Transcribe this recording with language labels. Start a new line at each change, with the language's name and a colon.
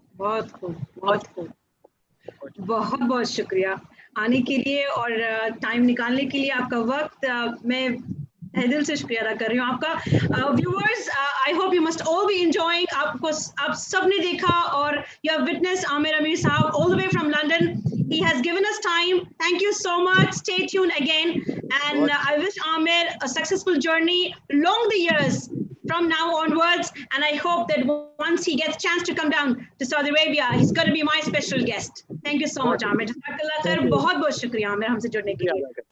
Urdu: بہت خوب، بہت خوب، بہت بہت شکریہ آنے کے لیے اور ٹائم نکالنے کے لیے، آپ کا وقت میں دل سے شکریہ ادا کر رہی ہوں آپ کا۔
English: viewers I hope you must all be enjoying,
Urdu: آپ سب نے دیکھا اور
English: you have witness
Urdu: عامر امیر صاحب
English: all the way from London. He has given us time. Thank you so much. Stay tuned again. And I wish Amir a successful journey along the years from now onwards. And I hope that once he gets a chance to come down to Saudi Arabia, he's going to be my special guest. Thank you so much, Amir.
Arabic: Jazakallah khair.
Urdu: بہت بہت شکریہ عامر ہم سے جڑنے کے لیے.